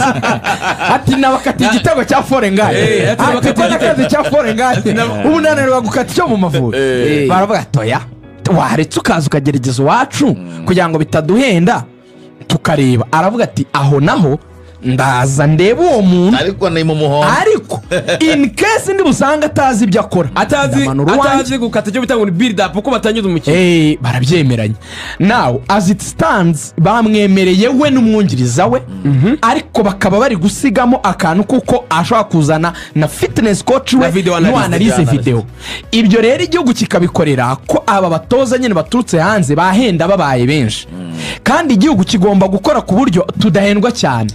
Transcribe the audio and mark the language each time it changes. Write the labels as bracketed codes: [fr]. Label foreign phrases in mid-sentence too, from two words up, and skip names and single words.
[rw] Ati nabakati igitego cya Forengane, ati ko nakaze cya Forengane ubu nanarwa gukata cyo mu Mavubi. Baravuga toya waretse ukaza ukagerageza uwacu kugira ngo bitaduhenda tukareba. Aravuga ati aho naho ndaza ndeba uwo muntu, ariko ni mu muhondo, ariko [en] in case [rw] ndi busanga atazi ibyo akora, atazi gukata cyo bitanga [en] build up [rw] uko batanyuza umukino. Barabyemeranye. [en] Now as it stands [rw] bamwemereye we n'umwungiriza we, ariko bakaba bari gusigamo akantu kuko ashobora kuzana na [en] fitness coach [rw] we n' [en] analyse video. [rw] Ibyo rero igihugu kikabikorera ko aba batoza nyine baturutse hanze bahenda babaye benshi, kandi igihugu kigomba gukora ku buryo tudahendwa cyane.